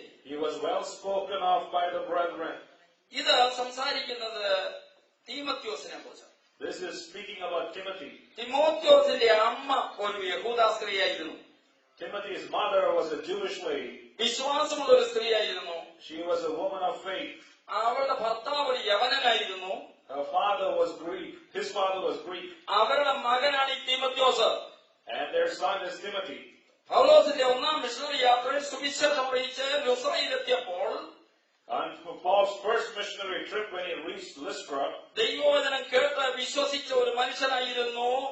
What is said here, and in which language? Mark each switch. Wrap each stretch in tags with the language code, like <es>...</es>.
<en>He was well spoken of by the brethren.</en> <ml>ഇത് സംസാരിക്കുന്നത് തീമോത്തിയോസിനെ കുറിച്ച്.</ml> <en>This is speaking about Timothy.</en> <ml>തിമോത്തിയോസിന്റെ അമ്മ ഒരു യഹൂദ സ്ത്രീയായിരുന്നു.</ml> <en>Timothy's mother was a Jewish lady.</en> <ml>വിശ്വാസമുള്ള ഒരു സ്ത്രീയായിരുന്നു.</ml> <en>She was a woman of faith.</en> <ml>അവളുടെ ഭർത്താവ് ഒരു യവനനായിരുന്നു.</ml> <en>Her father was Greek. His father was Greek.</en> <ml>അവരുടെ മകനാണ് ഈ Timotheos.</ml> <en>And their son is Timothy.</en> <ml>പൗലോസിന്റെ ഒന്നാം മിഷണറി യാത്രയിൽ സുവിശേഷം അറിയിച്ച് ലുസ്രയിലെത്തിയപ്പോൾ,</ml> <en>On Paul's first missionary trip when he reached Lystra,</en> <ml>ദൈവവചനം കേട്ട് വിശ്വസിച്ച ഒരു മനുഷ്യനായിരുന്നു.</ml>